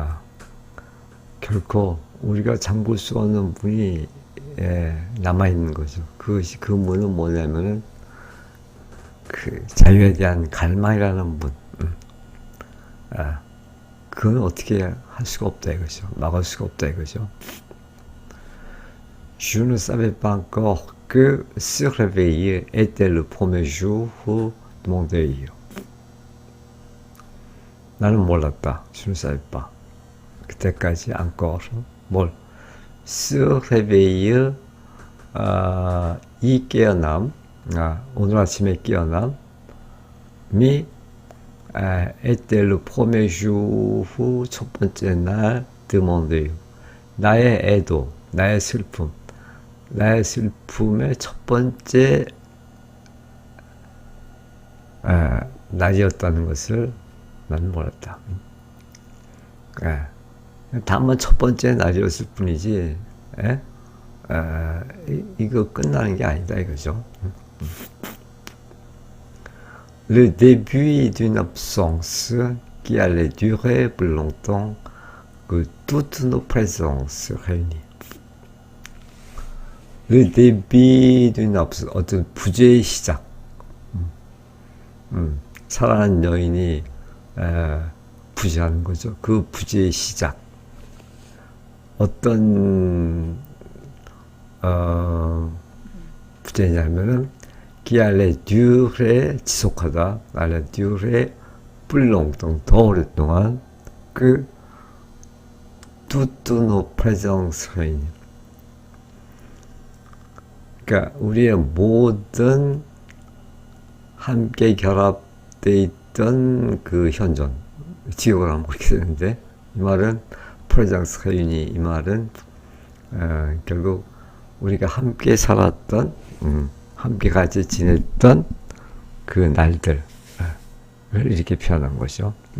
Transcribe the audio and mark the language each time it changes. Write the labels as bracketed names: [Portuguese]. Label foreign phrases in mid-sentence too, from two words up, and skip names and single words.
[Korean] 결코 우리가 잠글 수 없는 문이 남아있는 거죠. 그것이 그 문은 뭐냐면은 그 자유에 대한 갈망이라는 문. 그건 어떻게 할 수가 없다 이거죠. 막을 수가 없다 이거죠. [French] Je ne savais pas encore que se réveiller était le premier jour de mon délire. [Korean] 나는 몰랐다. [French] Je ne savais pas. [Korean] 그때까지 encore 뭘 [French] se réveiller [Korean] 이 깨어남 오늘 아침에 깨어남이 [French] était le premier jour [Korean] 첫 번째 날 [French] de mon deuil [Korean] 나의 애도 나의 슬픔의 첫 번째 날이었다는 것을 나는 몰랐다. 다만 첫 번째 날이었을 뿐이지, 이거 끝나는 게 아니다 이거죠. [French] Le début d'une absence qui allait durer plus longtemps que toutes nos présences réunies. Le début d'une absence, [Korean] 어떤 부재의 시작. 살아난 여인이 부재하는 거죠. 그 부재의 시작. 어떤 부재냐면은 [French] qui allait durer [Korean] 지속하다, [French] allait durer plus longtemps [Korean] 더 오랫동안 그 [French] toutes nos présences réunies. [Korean] 그러니까 우리의 모든 함께 결합되어 있던 그 현존, 지옥을 하면 그렇게 되는데 이 말은 [French] présence réunie [Korean] 이 말은 결국 우리가 함께 살았던 함께 같이 지냈던 그 날들을 이렇게 표현한 거죠.